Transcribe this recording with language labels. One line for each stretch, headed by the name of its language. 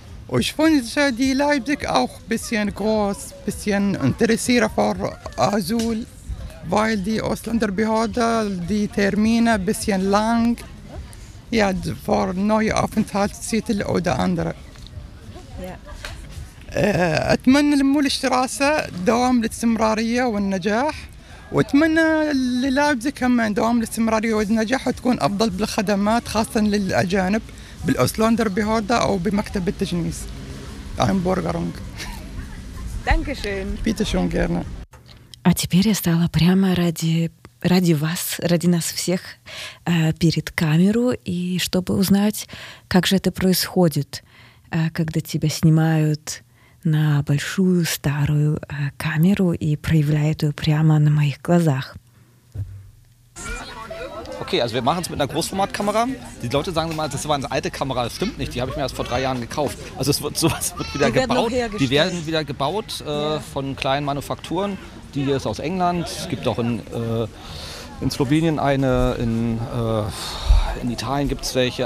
German: Und ich wünsche die Leipzig auch ein bisschen groß, ein bisschen interessierter für Asyl, weil die Ausländerbehörde die Termine ein bisschen lang, ja, für neue Aufenthaltstitel oder andere. Ja.
Arabic: أتمنى للمولشتراسة دوام الاستمرارية والنجاح وأتمنى للابزة كمان دوام الاستمرارية والنجاح وتكون أفضل بالخدمات خاصة للأجانب بالأسلوندر بهوردا أو بمكتب التجنيس أهم بورغرونج
German: Danke schön. Bitte schön, gerne.
Russian: А теперь я стала прямо ради вас, ради нас всех перед камеру и чтобы узнать, как же это происходит, когда тебя снимают на большую старую камеру и проявляет ее прямо на моих глазах.
German: Okay, also wir machen es mit einer Großformatkamera. Die Leute sagen immer, das war eine alte Kamera. Das stimmt nicht, die habe ich mir erst vor 3 Jahren gekauft. Also es wird sowas wird wieder die gebaut. Werden die werden wieder gebaut von kleinen Manufakturen. Die ist aus England. Es gibt auch in Slowenien eine, in Italien gibt es welche.